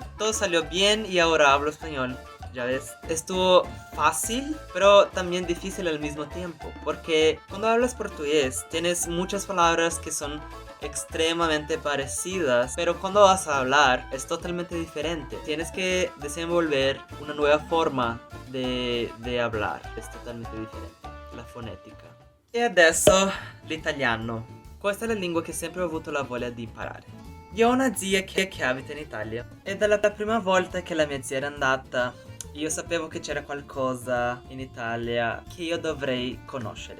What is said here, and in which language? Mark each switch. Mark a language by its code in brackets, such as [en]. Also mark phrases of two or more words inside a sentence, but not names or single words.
[es] Todo salió bien y ahora hablo español. Ya ves, estuvo fácil, pero también difícil al mismo tiempo, porque cuando hablas portugués tienes muchas palabras que son extremadamente parecidas, pero cuando vas a hablar es totalmente diferente. Tienes que desenvolver una nueva forma de hablar, es totalmente diferente, la fonética. [it] E adesso l'italiano. Questa è la lingua che sempre ho avuto la voglia di imparare. Io ho una zia che abita in Italia, e dalla prima volta che la mia zia era andata, io sapevo che c'era qualcosa in Italia che io dovrei conoscere.